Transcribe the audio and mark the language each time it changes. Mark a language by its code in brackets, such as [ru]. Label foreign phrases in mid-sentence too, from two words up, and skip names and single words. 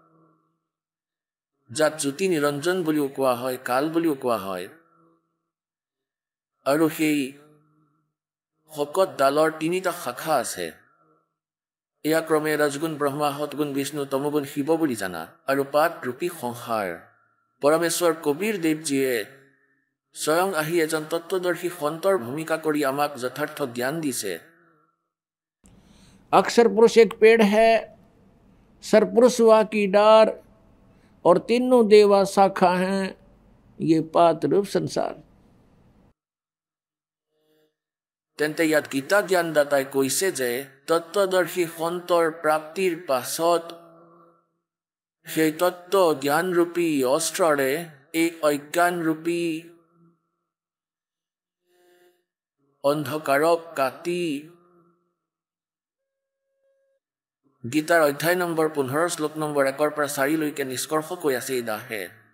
[as] যাক জ্যোতি নিৰঞ্জন বুলিও কোৱা হয় কাল বুলিও কোৱা হয় আৰু সেই ফকত ডালৰ 3টা শাখা আছে এয়া ক্ৰমে ৰজগুণ ব্ৰহ্মা সৎগুণ বিষ্ণু তমগুণ শিৱ বুলি জানা আৰু পাত ৰূপী সংসাৰ পৰমেশ্বৰ কবীৰ দেৱজীয়ে স্বয়ং আহি এজন তত্ত্বদৰ্শী সন্তৰ ভূমিকা কৰি আমাক যথাৰ্থ জ্ঞান দিছে [hi] अक्षर पुरुष एक पेड़ है सरपुरुष वा की डार और तीनों देवा शाखा हैं ये पात रूप संसार [as] তেন্তে ইয়াত গীতা জ্ঞানদাতাই কৈছে যে তত্ত্বদৰ্শী সন্তৰ প্ৰাপ্তিৰ পাছত সেই তত্ত্ব জ্ঞানৰূপী অস্ত্ৰৰে এই অজ্ঞানৰূপী অন্ধকাৰক কাটি গীতাৰ অধ্যায় নম্বৰ 15 শ্লোক নম্বৰ 1 পৰা 4 লৈকে নিষ্কৰ্ষ কৈ আছে এই দাসে